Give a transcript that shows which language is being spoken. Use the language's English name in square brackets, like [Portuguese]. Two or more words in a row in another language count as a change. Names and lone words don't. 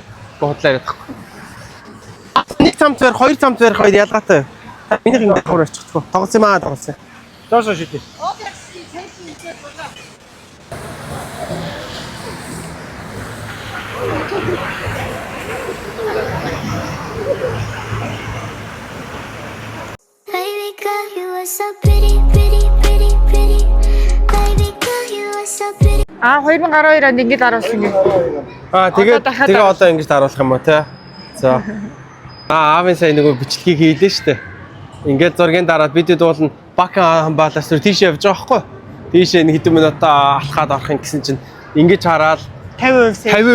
[Mongolian] Бодлоо яриад байхгүй. Нэг цамц барих, хоёр цамц барих хоёр ялгаатай. Минийх ингэ давхар очихгүй. Тоглосон юм аа тоглосон. Зоосоо шидэ. [English] Baby girl, you are so pretty, pretty, pretty, pretty. Baby girl, you are so pretty. [Mongolian] 2012 онд ингэж аруулсан юм. Тэгээ одоо ингэж харуулах юм уу те. За. Аавын сая нөгөө бичлэгийг хийлээ штэ. Ингээд зургийн дараа бид дуулна Бака хамбаалаас тийш явж байгаа байхгүй. Тийш нэг хэдэн минутаа алхаад орох юм гэсэн чинь ингэж хараад 50%.